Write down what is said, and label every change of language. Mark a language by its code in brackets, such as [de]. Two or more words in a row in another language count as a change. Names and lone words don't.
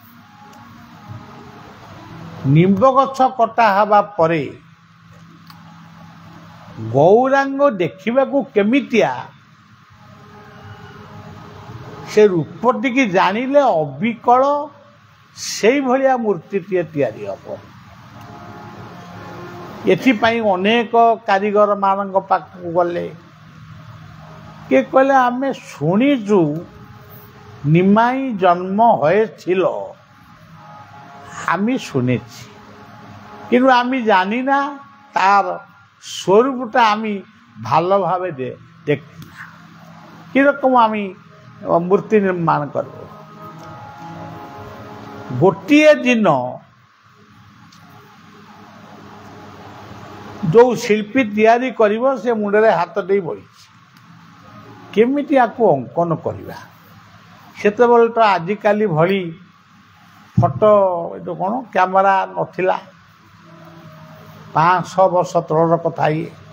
[or] ନିମ୍ବ ଗଛ କଟା ହେବା ପରେ ଗୌରାଙ୍ଗ ଦେଖିବାକୁ କେମିତିଆ, ସେ ରୂପଟିକି ଜାଣିଲେ ଅବିକଳ ସେଇଭଳିଆ ମୂର୍ତ୍ତିଟିଏ ତିଆରି ହେବ। ଏଥିପାଇଁ ଅନେକ କାରିଗରମାନଙ୍କ ପାଖକୁ ଗଲେ, କିଏ କହିଲେ ଆମେ ଶୁଣିଛୁ [bn] নিমাই জন্ম হয়েছিল আমি শুনেছি, কিন্তু আমি জানি না তার স্বরূপটা আমি ভালোভাবে দেখি না। কিরকম আমি মূর্তি ନିର୍ମାଣ করব। [or] ଗୋଟିଏ ଦିନ ଯୋଉ ଶିଳ୍ପୀ ତିଆରି କରିବ ସେ ମୁଣ୍ଡରେ ହାତ ଦେଇ ବଇଛି କେମିତି ଆକୁ ଅଙ୍କନ କରିବା। ସେତେବେଳେ ତ ଆଜିକାଲି ଭଳି ଫଟୋ ଏଇଟା କ'ଣ କ୍ୟାମେରା ନଥିଲା, 500 ବର୍ଷ ତଳର କଥା ଇଏ।